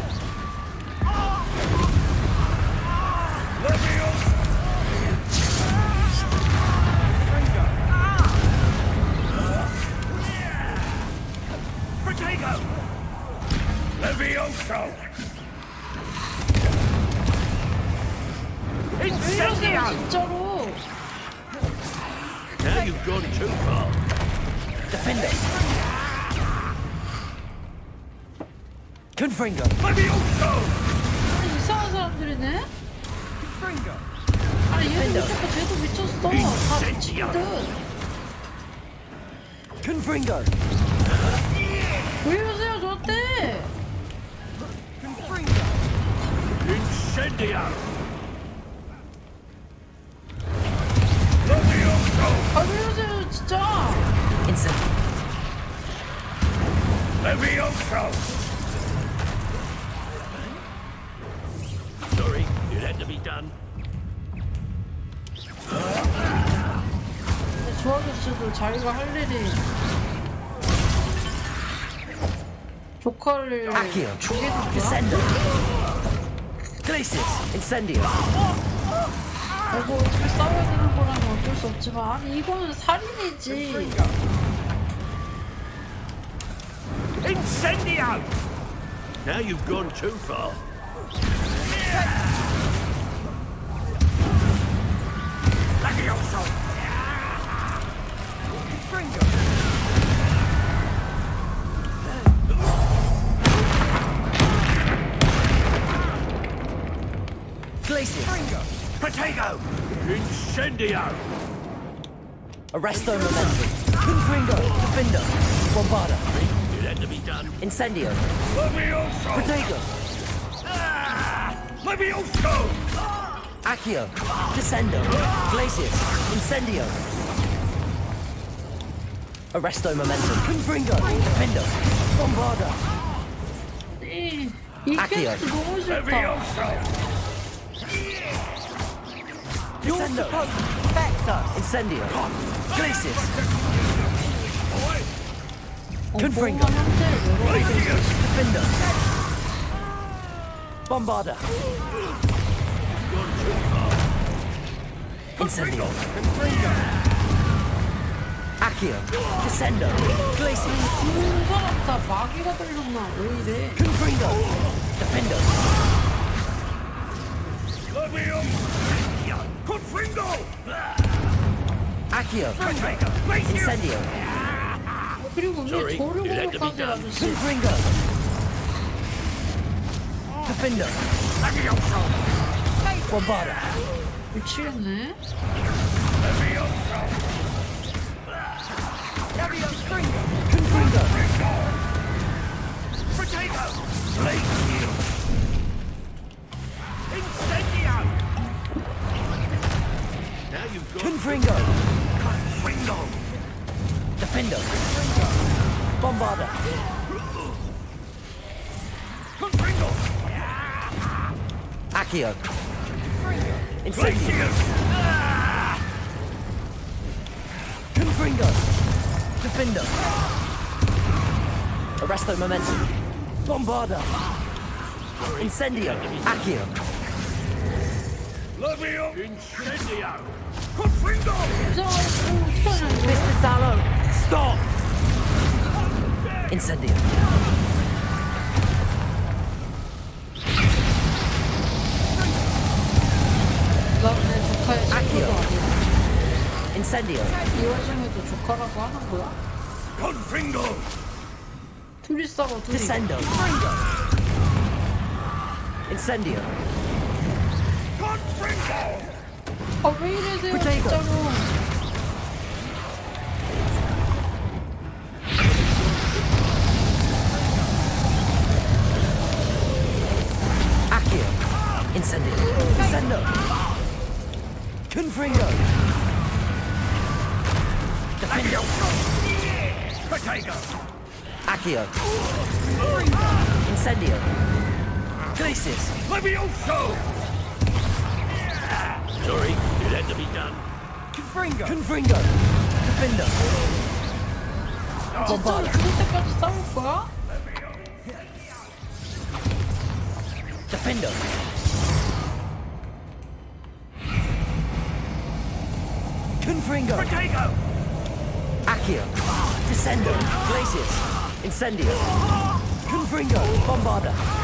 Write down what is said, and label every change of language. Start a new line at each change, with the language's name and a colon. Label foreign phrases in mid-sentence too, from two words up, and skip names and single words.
English: Levioso!
Korean: 왜 이러세요 진짜로?
English: Now you've gone too far. Defender. Confringo. Levioso!
Korean: 아니 이상한 사람들이네? 아니 얘도 미쳤고 쟤도 미쳤어. 다 미치거든.
English: Confringo.
Korean: 왜 이러세요 저한테?
English: Incendio!
Korean: 왜 이러세요 진짜?
English: Levioso! Sorry, it had to be done.
Korean: 근데 저 아저씨도 자기가 할 일이 조카를 죽이는 거야?
English: Glacius, incendio.
Korean: 이거 어떻게 싸워야 되는 거라면 어쩔 수 없지만 아니 이거는 살인이지.
English: Incendio! Now you've gone too far. Levioso! Glacius. Potato! Incendio! Arresto momentum. Confringo. Defender. Bombarda. It had to be done. Incendio. Levioso! Potato. Levioso! Accio. Descendo. Glacius. Incendio. Arresto momentum. Confringo. Defender. Bombarda.
Korean: 이 캐릭터 너무 싫다.
English: Descendo. Incendio. Glacius. Confringo. Defender. Bombarda. Incendio. Accio. Descendo. Glacius.
Korean: 살았다. 마귀가 들렸나? 왜 이래?
English: Confringo. Defender. Confringo! Accio. Incendio.
Korean: 그리고 왜 저를 공격하지 아저씨?
English: Confringo. Defender. Bombarda.
Korean: 미치겠네.
English: Confringo. Potato! Blade shield! Incendio! Now you've got... Confringo. Confringo! Defender. Bombarda. Confringo! Accio. Blade Incendio. shield! Confringo. Defender. Arresto momentum. Bombarda. Incendio. Accio. Levio! Incendio! Confringo! Mr. Sallow. Stop. Incendio.
Korean: 나내 조카의 친구도 아니야.
English: Incendio.
Korean: 이 와중에도 조카라고 하는 거야?
English: Confringo!
Korean: 둘이 싸워 둘이.
English: Descendo. Incendio. Confringo!
Korean: 아 왜 이러세요 진짜로.
English: Accio. Incendio. Descendo. Confringo. Defender. Potato! Accio. Incendio. Glacius. Levioso! Sorry, it had to be done. Confringo. Confringo. Defender.
Korean: 진짜로
English: Bombarda.
Korean: 죽을 때까지 싸울 거야?
English: Defender. Confringo. Potato! Accio. Descendo. Glacius. Incendio. Confringo. Bombarda.